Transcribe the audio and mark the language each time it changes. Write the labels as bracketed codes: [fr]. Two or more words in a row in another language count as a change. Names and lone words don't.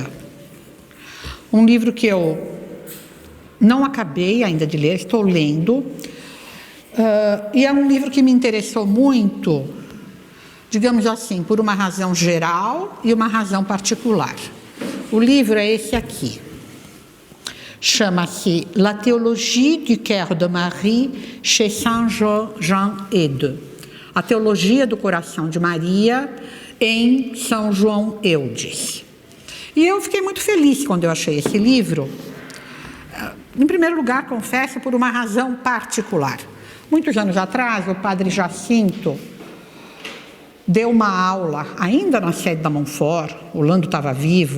[pt] Um livro que eu não acabei ainda de ler, estou lendo. E é um livro que me interessou muito, digamos assim, por uma razão geral e uma razão particular. O livro é esse aqui. Chama-se La Théologie du Cœur de Marie chez Saint Jean Eudes. A Teologia do Coração de Maria em São João Eudes. E eu fiquei muito feliz quando eu achei esse livro. Em primeiro lugar, confesso, por uma razão particular. Muitos anos atrás, o padre Jacinto deu uma aula, ainda na sede da Montfort, o Lando estava vivo.